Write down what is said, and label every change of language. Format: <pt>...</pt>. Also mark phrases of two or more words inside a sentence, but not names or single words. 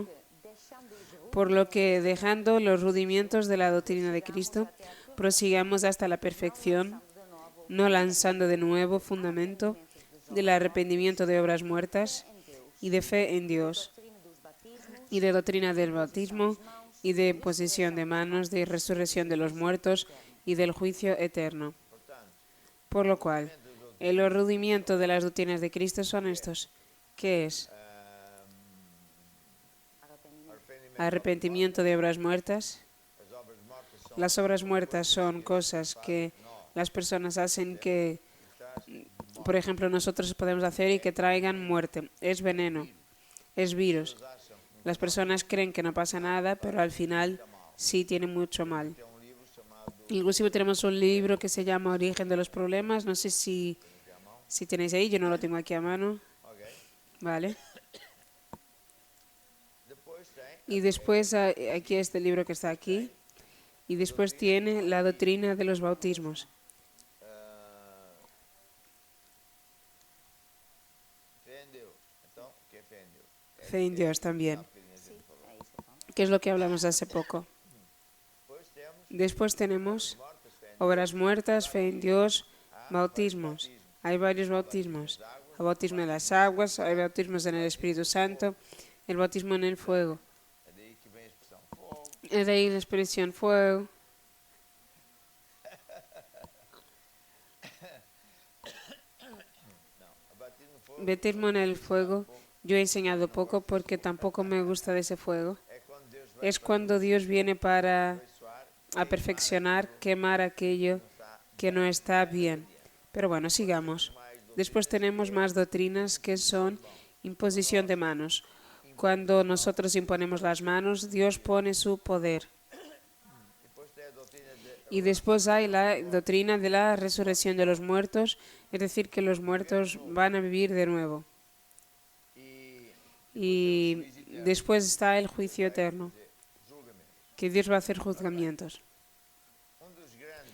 <es>Por lo que, dejando los rudimentos de la doctrina de Cristo, prosigamos hasta la perfección, no lanzando de nuevo fundamento del arrepentimiento de obras muertas y de fe en Dios, y de doctrina del bautismo, y de posesión de manos, de resurrección de los muertos, y del juicio eterno. Por lo cual, los rudimentos de las doctrinas de Cristo son estos. ¿Qué es? Arrepentimiento de obras muertas.</es> <pt>as obras mortas são</pt> <es>Las obras muertas son cosas que las personas hacen que, por ejemplo, nosotros podemos hacer y que traigan muerte. Es veneno, es virus. Las personas creen que no pasa nada, pero al final sí tiene mucho mal.</es> <pt>tem livro chamado</pt> <es>Inclusive tenemos un libro que se llama Origen de los Problemas. No sé si tenéis ahí, yo no lo tengo aquí a mano. ok? Vale.</es> <pt>Depois tem</pt> <es>Y después aquí este libro que está aquí. Y después tiene la doctrina de los bautismos.</es> <pt>fé em Deus. Então, o que é fé em Deus?</pt> <es>Fe en Dios también,</es> <pt>A bocadinha a gente falou.</pt> <es>que es lo que hablamos hace poco.</es> <pt>Depois temos</pt> <es>Después tenemos</es> <pt>mortas, fé em</pt> <es>obras muertas, fe en Dios, bautismos. Hay varios bautismos. El bautismo en las aguas, hay bautismos en el Espíritu Santo, el bautismo en el fuego.</es> <pt>É daí que vem a expressão fogo.</pt> <es>Es de ahí la expresión fuego.</es> <pt>Não, a batismo no fogo</pt> <es>Bautismo en el fuego. Yo he enseñado poco porque tampoco me gusta de ese fuego.</es> <pt>é quando Deus vai</pt> <es>Es cuando Dios viene para</es> <pt>aperfeiçoar</pt> <es>a perfeccionar, quemar aquello que no está bien. Pero bueno, sigamos. Después tenemos más doctrinas que son imposición de manos. Cuando nosotros imponemos las manos, Dios pone su poder.</es> <pt>depois tem a doutrina de</pt> <es>Y después hay la doctrina de la resurrección de los muertos, es decir, que los muertos van a vivir de nuevo.</es> <pt>E</pt> <es>Y después está el juicio eterno,</es> <pt>julgamento.</pt> <es>que Dios va a hacer juzgamientos. Dos grandes</es>